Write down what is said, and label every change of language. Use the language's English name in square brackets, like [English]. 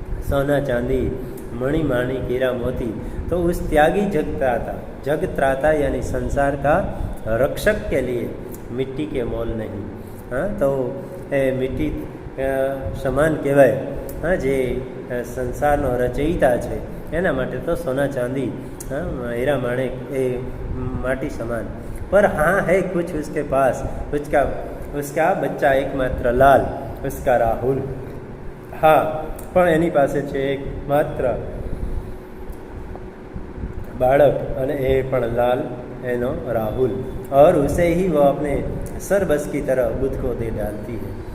[Hindi] सोना चांदी मणि मानी हीरा मोती तो उस त्यागी जग त्राता यानी संसार का रक्षक के लिए मिट्टी के मोल नहीं. [Gujarati] तो એ મિટ્ટી સમાન કહેવાય, જે સંસારનો રચયિતા છે એના માટે તો સોના ચાંદી हीरा माणिक એ માટી સમાન. [Hindi] पर हाँ है कुछ उसके पास, उसका बच्चा एकमात्र लाल, उसका राहुल. [Gujarati] हाँ, પણ એની પાસે છે એક માત્ર બાળક અને એ પણ લાલ, એનો રાहुल. [Hindi] और उसे ही वो अपने सरबस की तरह बुद्ध को दे डालती है.